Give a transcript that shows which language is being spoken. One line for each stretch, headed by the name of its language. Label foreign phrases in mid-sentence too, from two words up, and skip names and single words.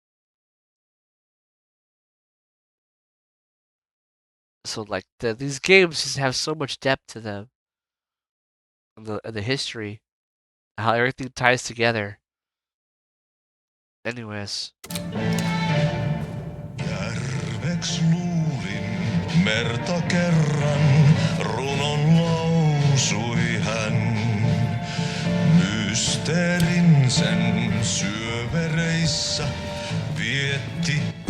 English: So like these games just have so much depth to them, and the history, how everything ties together. Anyways.
Finnish: Järveks luulin merta kerran, runon lausui hän. Mysteerin sen syövereissä vietti.